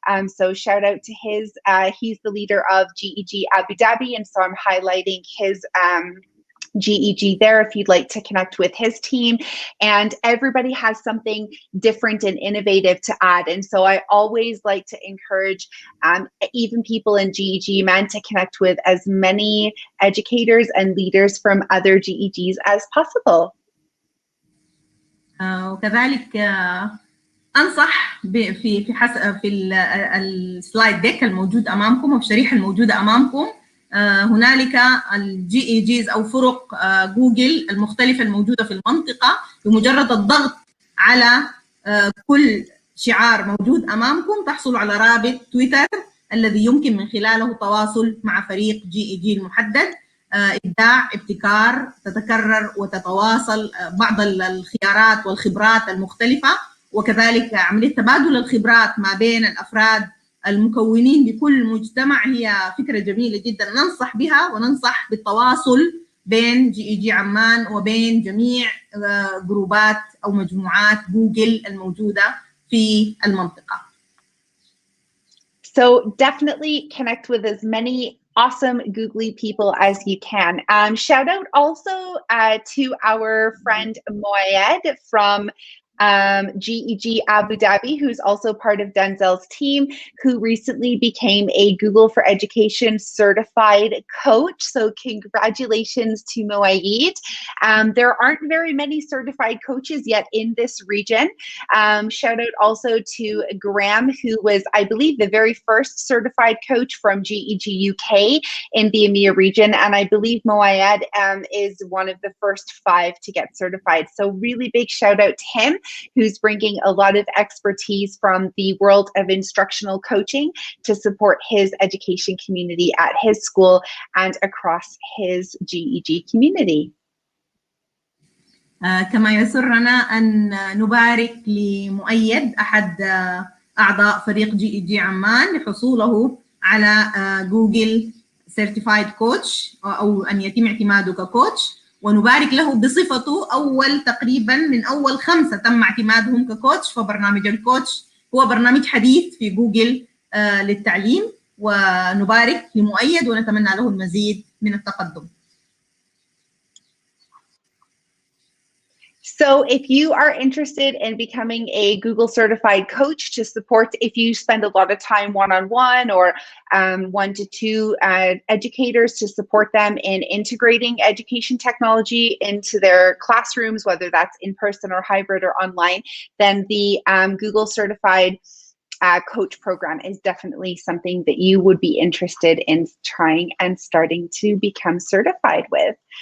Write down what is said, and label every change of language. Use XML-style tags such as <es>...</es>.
<en>So shout out to his, he's the leader of GEG Abu Dhabi, and so I'm highlighting his GEG there if you'd like to connect with his team. And everybody has something different and innovative to add. And so I always like to encourage even people in GEG Amman to connect with as many educators and leaders from other GEGs as possible.</en> <ar>وكذلك أنصح في السلايد ديك الموجود أمامكم وبالشريحة الموجودة أمامكم، هنالك الGEGs أو فرق جوجل المختلفة الموجودة في المنطقة. بمجرد الضغط على كل شعار موجود أمامكم تحصلوا على رابط تويتر الذي يمكن من خلاله التواصل مع فريق GEG المحدد. إبداع، ابتكار، تتكرر وتتواصل بعض الخيارات والخبرات المختلفة، وكذلك عملية تبادل الخبرات ما بين الأفراد المكونين بكل مجتمع هي فكرة جميلة جدا ننصح بها، وننصح بالتواصل بين GEG عمان وبين جميع جروبات أو مجموعات جوجل الموجودة في المنطقة.</ar> <en>So definitely connect with as many awesome Googly people as you can. Shout out also to our friend Moayed from GEG Abu Dhabi, who's also part of Denzel's team, who recently became a Google for Education certified coach. So congratulations to Moayed. There aren't very many certified coaches yet in this region. Shout out also to Graham, who was, I believe, the very first certified coach from GEG UK in the EMEA region. And I believe Moayed is one of the first 5 to get certified. So really big shout out to him, who's bringing a lot of expertise from the world of instructional coaching to support his education community at his school and across his GEG community.</en> <ar>كما يسرنا أن نبارك لمؤيد أحد أعضاء فريق GEG عمان لحصوله على جوجل سيرتيفايد كوتش، أو أن يتم اعتماده ككوتش، ونبارك له بصفته تقريبا من أول 5 تم اعتمادهم ككوتش. فبرنامج الكوتش هو برنامج حديث في جوجل للتعليم، ونبارك لمؤيد ونتمنى له المزيد من التقدم.</ar> <en>So if you are interested in becoming a Google certified coach to support, if you spend a lot of time one-on-one or 1 to 2 educators to support them in integrating education technology into their classrooms, whether that's in person or hybrid or online, then the Google certified coach program is definitely something that you would be interested in trying and starting to become certified with.</en>